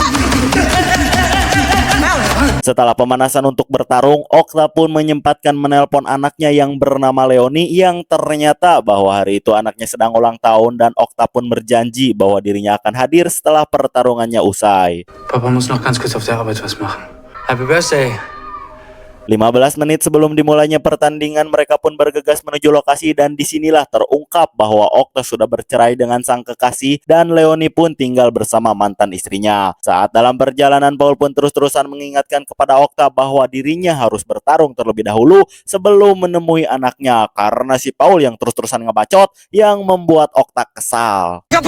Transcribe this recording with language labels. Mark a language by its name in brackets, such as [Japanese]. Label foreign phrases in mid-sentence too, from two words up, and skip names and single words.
[Indonesian] Setelah pemanasan untuk bertarung, Okta pun menyempatkan menelpon anaknya yang bernama Leoni, yang ternyata bahwa hari itu anaknya sedang ulang tahun, dan Okta pun berjanji bahwa dirinya akan hadir setelah pertarungannya usai. [German] Papa muss noch ganz kurz auf der Arbeit was machen. [English] Happy birthday. [Indonesian] 15 menit sebelum dimulainya pertandingan, mereka pun bergegas menuju lokasi, dan disinilah terungkap bahwa Okta sudah bercerai dengan sang kekasih dan Leoni pun tinggal bersama mantan istrinya. Saat dalam perjalanan, Paul pun terus-terusan mengingatkan kepada Okta bahwa dirinya harus bertarung terlebih dahulu sebelum menemui anaknya, karena si Paul yang terus-terusan ngebacot yang membuat Okta kesal.